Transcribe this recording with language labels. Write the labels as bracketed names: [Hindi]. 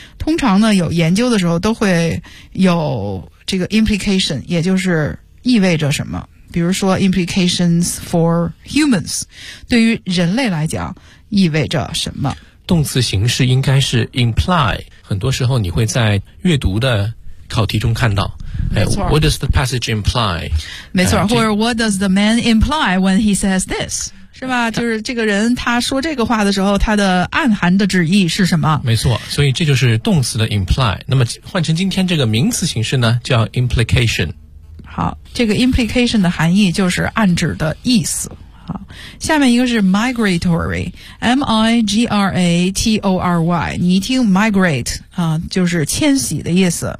[Chinese] 通常呢，有研究的时候都会有这个 implication， 也就是意味着什么。比如说 [English] implications for humans， [Chinese] 对于人类来讲意味着什么。动词形式应该是 imply， 很多时候你会在阅读的考题中看到，哎 [English] ，What does the passage imply？ [Chinese] 没错，或者 [English] What does the man imply when he says this？ [Chinese] 是吧？就是这个人他说这个话的时候，他的暗含的旨意是什么？没错，所以这就是动词的 imply。那么换成今天这个名词形式呢，叫 implication。好，这个 implication 的含义就是暗指的意思。下面一个是 migratory， M-I-G-R-A-T-O-R-Y， 你一听 migrate 啊，就是迁徙的意思。